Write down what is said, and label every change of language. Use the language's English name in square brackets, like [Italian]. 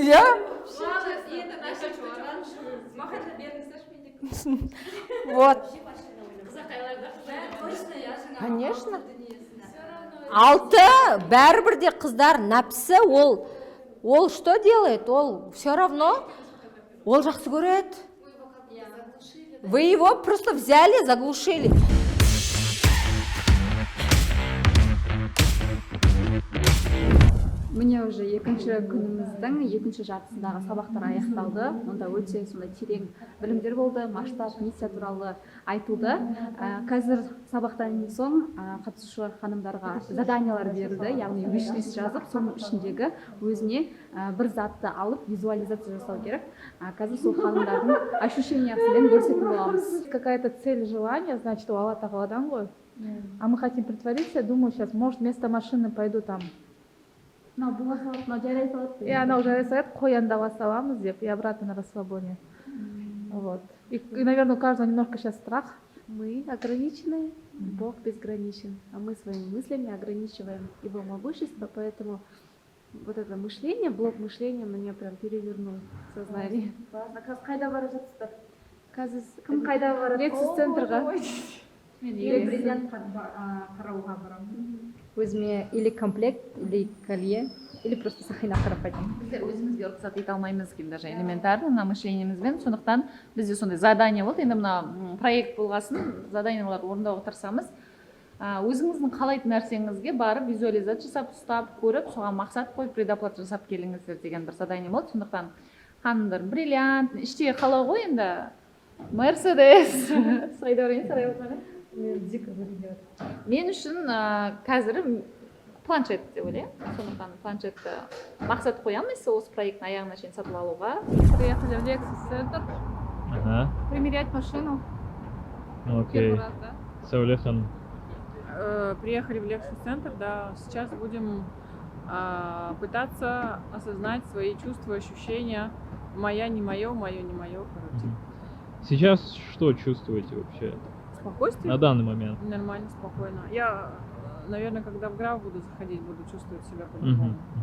[Russian] Я? Вот. [Kazakh] Конечно. Алты, бәрібір де қыздар, нәпсі ол Ол [Russian] что делает? [Kazakh] Ол [Russian] все равно, [Kazakh] ол жақсы көреді. [Russian] Вы его просто взяли, заглушили. [Kazakh] Міне уже екінші күніміздің екінші жартысындағы сабақтар аяқталды. Онда өте сондай терең білімдер болды, масштаб, миссия туралы айтылды. Қазір сабақтан соң қатысушы ханымдарға заданиялар берілді, яғни виш-лист жазып, соның ішіндегі өзіне бір затты алып визуализация жасау керек. Қазір сол ханымдардың ощущениясымен бөлісетін боламыз. [Russian] Какая-то цель, желание, значит, у Алла Тағаладан ғой. А мы хотим притвориться, думаю, сейчас, может, вместо машины пойду там. И она уже рисует, [Kazakh] қоянда саламыз деп, [Russian] и обратно на расслабоне. Вот. И, наверное, у каждого немножко сейчас страх. Мы ограничены, Бог безграничен, а мы своими мыслями ограничиваем Его могущество, поэтому вот это мышление, блок мышления мне прям перевернул сознание. [Kazakh] Қайда бара жатсыздар? Кім қайда барады? Лексус центрға. Или бриллиантқа қарауға барамын. Өзіме или комплект, или колье, или просто сақина қарап қайтамын. Біздер өзімізге рұқсат ете алмаймыз екен, [Russian] даже элементарно [Kazakh] мына мышлениемізбен. Сондықтан бізде сондай задание болды. Енді мына проект болғасын, заданияларды орындауға тырысамыз. Өзіңіздің қалайтын нәрсеңізге барып визуализация жасап, ұстап, көріп, соған мақсат қойып, предоплата жасап келіңіздер деген бір задание болды. Сондықтан ханымдар бриллиант, іштегі қалау ғой енді. Мерседес. Сайда орайын сарай отырған. Мен үшін қазір планшет деп ойлаймын. Сондықтан планшетті мақсат қоямыз осы проекттің аяғына шейін сатып алуға. [Russian] Приехали в Lexus Center. Примерять машину. Окей. Саулехан. Приехали в Lexus Center, да. Сейчас будем пытаться осознать свои чувства, ощущения. Моя, не мое, мое, не мое, короче. Сейчас что чувствуете вообще? Спокойствие? На данный момент. Нормально, спокойно. Я, наверное, когда в граф буду заходить, буду чувствовать себя по-другому.